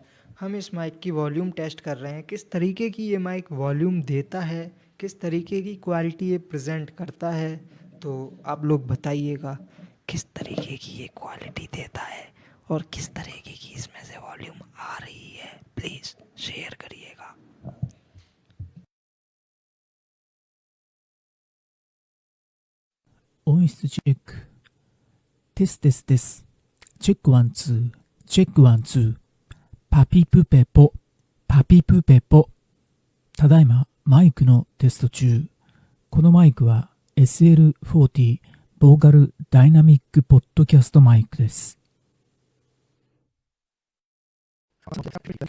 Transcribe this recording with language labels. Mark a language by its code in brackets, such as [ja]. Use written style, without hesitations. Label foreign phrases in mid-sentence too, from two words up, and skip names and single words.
[hi] हम इस माइक की [en] volume test [hi] कर रहे हैं, किस तरीके की ये [en] mic volume [hi] देता है, किस तरीके की क्वालिटी ये प्रेजेंट करता है। तो आप लोग बताइएगा किस तरीके की ये क्वालिटी देता है और किस तरीके की इसमें से वॉल्यूम आ रही है। [en] please share [hi] करिएगा। [ja] 音質チェック。テステステス。チェックワンツー。チェックワンツー。パピプペポ。パピプペポ。ただいまマイクのテスト中。このマイクは SL40 ボーカルダイナミックポッドキャストマイクです。